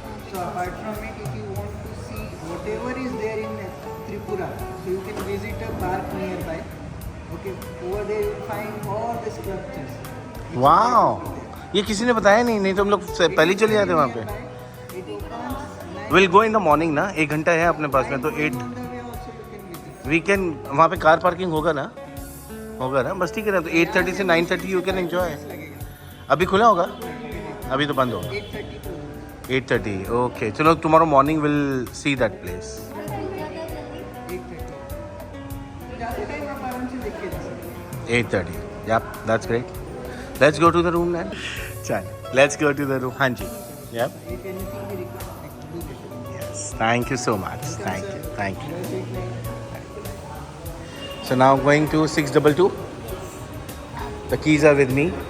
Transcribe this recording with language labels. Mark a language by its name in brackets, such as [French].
[English] So apart from it, if you want to see whatever is there in Tripura, so you can visit a park nearby. Okay, over there you will find all the sculptures. [Hindi] Wow, ये किसी ने बताया नहीं तो हम लोग पहले चले जाते वहाँ पे. [English] It opens will go in the morning [Hindi] ना, 1 घंटा है अपने पास में, तो 8 [English] on the way also you can visit. We can. [Hindi] वहाँ पे कार पार्किंग होगा ना? बस ठीक है ना. तो 8:30 से 9:30 [English] You can enjoy. [Hindi] अभी खुला होगा? अभी तो बंद होगा. [English] 8:30 to 8:30. Okay, चलो tomorrow morning will see that place. 8:30. [Hindi] जाते टाइम आप आराम से देख के जा सकते हैं. [English] 8:30. Yep, that's great. Let's go to the room then. चल, let's go to the room. [Hindi] हाँ जी. Yep. [English] If anything we require, do this. Yes. Thank you so much. Thank you. So now going to 622. The keys are with me.